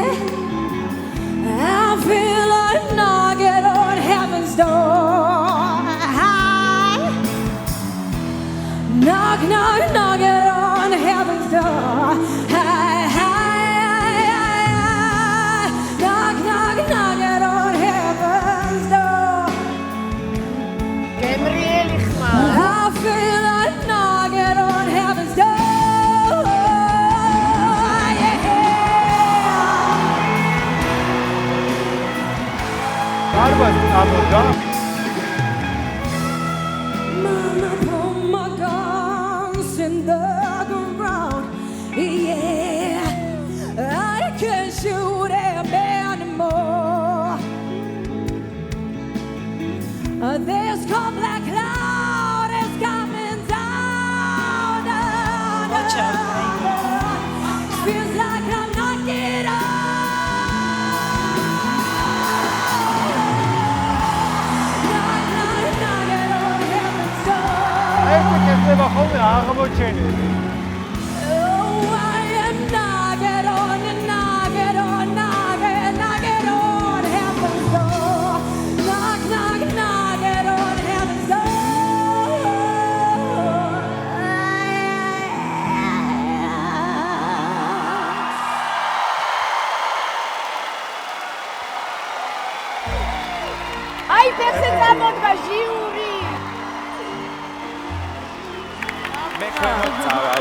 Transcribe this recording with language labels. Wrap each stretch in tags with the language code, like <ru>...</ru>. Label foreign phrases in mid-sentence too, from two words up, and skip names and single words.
<en>I feel like knocking on heaven's door. Knock, knock, knock it on heaven's door. Knock, knock, knock it on heaven's door.</en> <ka>გემრიელი ხმა.</ka> <en>I feel like knock it on heaven's door.</en> <ka>არბაზი ამოდა.</ka> <en>Mama, put my guns in the ground. Yeah, I can't shoot him anymore. This cold black cloud is coming down. Watch out, baby. Feels like I'm knocking on. Knock, knock, knock it on heaven's door.</en> <ka>ეს კეთდება ხოლმე აღმოჩენილი.</ka> <en>Oh, I am knocking on, knocking on, knocking, knocking on heaven's door. Knock, knock, knocking on heaven's door.</en> <ka>აი, ფეხზე წამოდგა ჟიური. მე ქვემოთ წავალ.</ka>